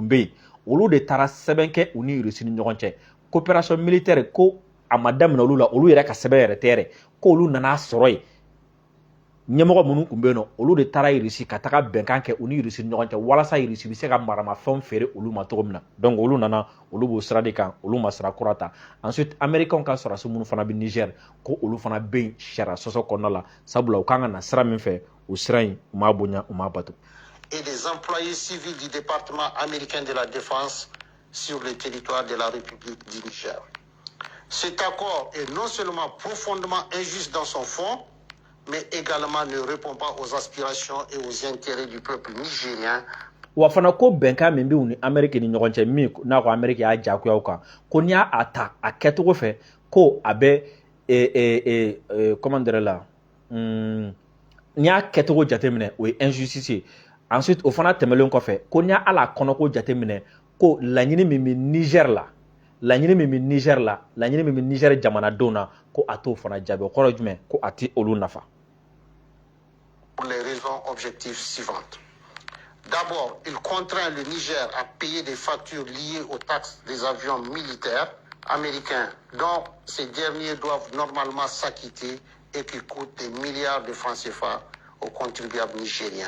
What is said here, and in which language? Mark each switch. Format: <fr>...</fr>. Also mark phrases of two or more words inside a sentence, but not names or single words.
<bm>bɛ yen olu de taara sɛbɛn kɛ u ni Rusi ni ɲɔgɔn cɛ</bm> <fr>coopération militaire</fr> <bm>ko a ma daminɛ olu la olu yɛrɛ ka sɛbɛn yɛrɛ tɛ yɛrɛ ko olu nana sɔrɔ yen ɲɛmɔgɔ minnu tun bɛ yen nɔ olu de taara Rusi ka taga bɛnkan kɛ u ni Rusi ni ɲɔgɔn cɛ walasa Rusi bɛ se ka maramafɛnw feere olu ma cogo min na donc olu nana olu b'o sira de kan olu ma sira kura ta ensuite Américains ka sɔrɔsi minnu fana bɛ Niger ko olu fana bɛ yen sariya sɔsɔ kɔnɔna la sabula u kan ka na sira min fɛ o sira in u m'a bonya u m'a bato.</bm> <fr>Et des employés civils du département américain de la défense sur le territoire de la République du Niger. Cet accord est non seulement profondément injuste dans son fond, mais également ne répond pas aux aspirations et aux intérêts du peuple nigérien.</fr> <bm>Wa fana ko bɛnkan min bɛ u ni Amérique ni ɲɔgɔn cɛ min n'a ko Amérique y'a jagoya u kan ko n'i y'a ta a kɛcogo fɛ ko a bɛ</bm> <fr>comment dire</fr> <bm>la n'i y'a kɛcogo jateminɛ o ye injustice ye ensuite o fana tɛmɛlen kɔfɛ ko n'i y'a ala kɔnɔko jateminɛ ko laɲini min bɛ Niger la laɲini min bɛ Niger la laɲini min bɛ Niger jamanadenw na ko a t'o fana jaabi o kɔrɔ jumɛn ko a ti olu nafa.</bm> <fr>Pour les raisons objectives suivantes. D'abord, il contraint le Niger à payer des factures liées aux taxes des avions militaires américains dont ces derniers doivent normalement s'acquitter et qui coûtent des milliards de francs CFA aux contribuables nigériens.</fr>